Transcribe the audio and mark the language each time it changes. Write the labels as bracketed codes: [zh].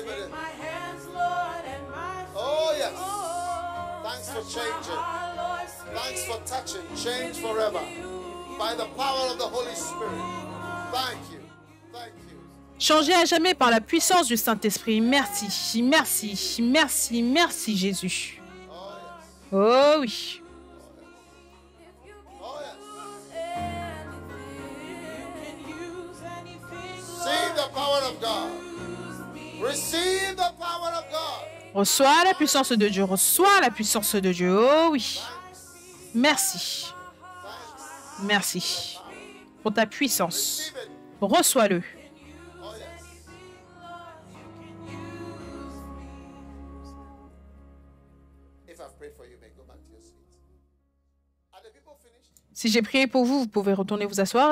[en] My hands, Lord, and my feet. Oh, yes. Thanks for changing. Lord, speak. Thanks for touching. Change forever. By the power of the Holy Spirit. Thank you. Thank you. [fr] Changer à jamais par la puissance du Saint-Esprit. Merci, merci, merci, merci Jésus. [en] Oh, yes. [fr] Oh oui. [en] Oh, yes. You can use anything, Receive the power of God. Receive the power of God. [fr] Reçois la puissance de Dieu, reçois la puissance de Dieu. Oh oui. Merci, merci pour ta puissance. [en] Receive it. [fr] Reçois-le. [en] Oh, yes. If I've prayed for you, may go back to your seats. Are the people finished? [fr] Si j'ai prié pour vous, vous pouvez retourner vous asseoir.